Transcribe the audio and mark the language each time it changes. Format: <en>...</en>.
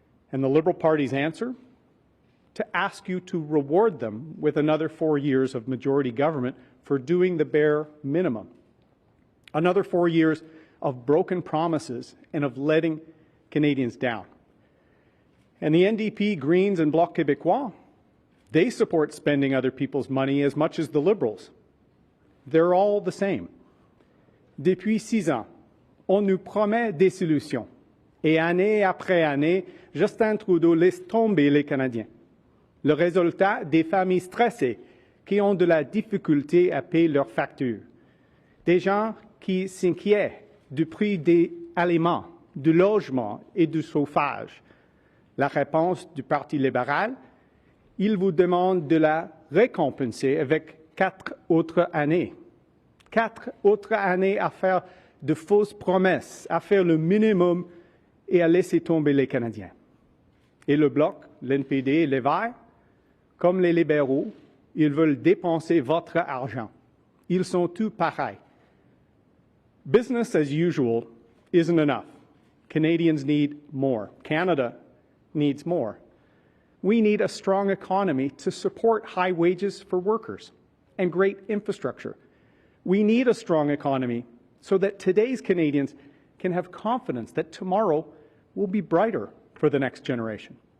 <en>And the Liberal Party's answer? To ask you to reward them with another 4 years of majority government for doing the bare minimum. Another 4 years of broken promises and of letting Canadians down. And the NDP, Greens, and Bloc Québécois, they support spending other people's money as much as the Liberals. They're all the same.</en> <fr>Depuis 6 ans, on nous promet des solutions. Et année après année, Justin Trudeau laisse tomber les Canadiens. Le résultat, des familles stressées qui ont de la difficulté à payer leurs factures. Des gens qui s'inquiètent du prix des aliments, du logement et du chauffage. La réponse du Parti libéral, il vous demande de la récompenser avec 4 autres années. 4 autres années à faire de fausses promesses, à faire le minimum et à laisser tomber les Canadiens. Et le Bloc, l'NPD et les Verts, comme les libéraux, ils veulent dépenser votre argent. Ils sont tous pareils.</fr> <en>Business as usual isn't enough. Canadians need more. Canada needs more. We need a strong economy to support high wages for workers and great infrastructure. We need a strong economy so that today's Canadians can have confidence that tomorrow will be brighter for the next generation.</en>